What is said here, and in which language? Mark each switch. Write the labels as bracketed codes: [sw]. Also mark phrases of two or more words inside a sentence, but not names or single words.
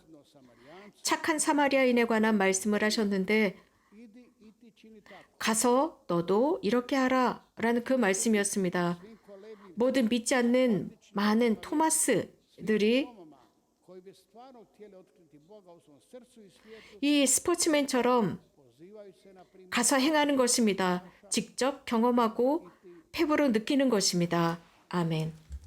[ko] 착한 사마리아인에 관한 말씀을 하셨는데 가서 너도 이렇게 하라 라는 그 말씀이었습니다. 모든 믿지 않는 많은 토마스들이 이 스포츠맨처럼 [hr] pozivaju se na primjer [ko] 가서 행하는 것입니다. 직접 경험하고 폐부로 느끼는 것입니다. 아멘.